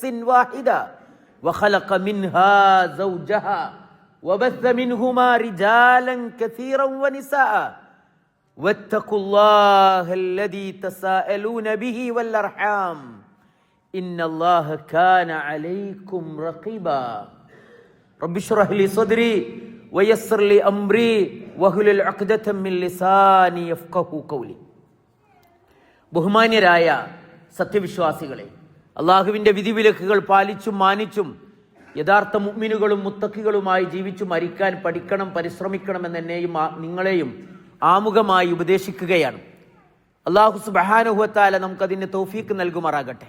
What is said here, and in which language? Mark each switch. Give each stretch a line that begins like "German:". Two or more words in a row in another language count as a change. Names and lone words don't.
Arabic: واحدة وخلق منها زوجها وبث منهما رجالا كثيرا ونساء واتقوا الله الذي تساءلون به والأرحام إن الله كان عليكم رقيبا رب اشرح لي صدري ويسر لي أمري واحلل عقدة من لساني يفقهوا قولي
Malayalam: ബഹുമാന്യരായ സത്യവിശ്വാസികളെ, അള്ളാഹുവിൻ്റെ വിധിവിലക്കുകൾ പാലിച്ചും മാനിച്ചും യഥാർത്ഥ മുഅ്മിനുകളും മുത്തഖികളുമായി ജീവിച്ചു മരിക്കാൻ പഠിക്കണം, പരിശ്രമിക്കണം എന്നെന്നെയും നിങ്ങളെയും ആമുഖമായി ഉപദേശിക്കുകയാണ്. അല്ലാഹു
Arabic: سبحانه و تعالى
Malayalam: നമുക്കതിന് തൗഫീക്ക് നൽകുമാറാകട്ടെ.